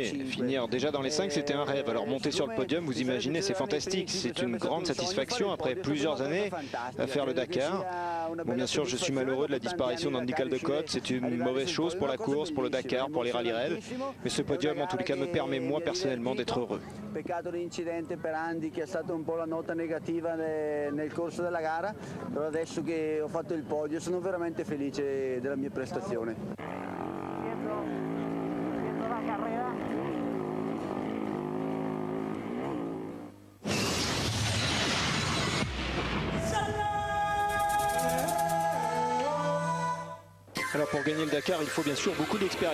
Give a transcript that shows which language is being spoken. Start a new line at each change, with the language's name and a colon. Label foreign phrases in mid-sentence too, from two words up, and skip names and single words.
French: Finir déjà dans les 5, c'était un rêve. Alors monter sur le podium, vous imaginez, c'est fantastique. C'est une grande satisfaction après plusieurs années à faire le Dakar. Bon, bien sûr, je suis malheureux de la disparition d'Andy Caldecott. C'est une mauvaise chose pour la course, pour le Dakar, pour les rallye raids. Mais ce podium, en tous les cas, me permet moi personnellement d'être heureux.
Italian: Peccato l'incidente per Andy che è stata un po' la nota negativa nel corso della gara, però adesso che ho fatto il podio sono veramente felice della mia prestazione.
French: Alors pour gagner le Dakar, il faut bien sûr beaucoup d'expérience.